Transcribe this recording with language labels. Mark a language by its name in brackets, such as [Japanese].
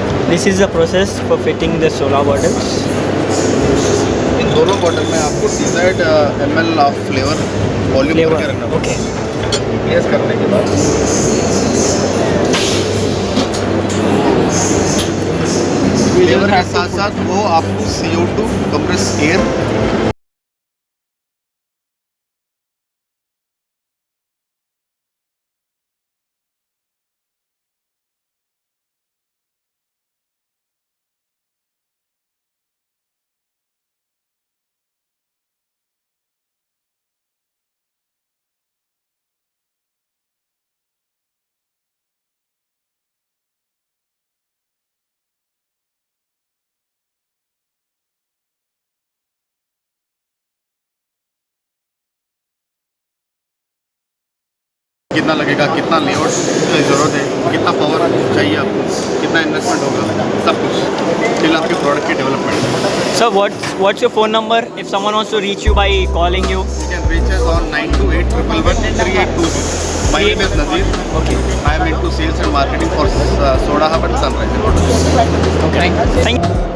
[English] This is the process for fitting the solar bottles. [Hindi] इन दोनों bottle में आपको डिज़ाइड ml of flavour volume करके रखना पड़ेगा। Okay. प्लेस करने के बाद फ्लेवर के साथ साथ वो आपको CO2 कंप्रेस एयर कितना लगेगा, कितना लेआउट की ज़रूरत है, कितना पावर चाहिए आपको, कितना इन्वेस्टमेंट होगा, सब कुछ टिल आपके प्रोडक्ट की development. [English] Sir, what's your phone number if someone wants to reach you by calling you? You can reach us on 928113820. My name is Nazir. Okay. I am into sales and marketing for Soda Hub and Sunrise. Okay. Thank you.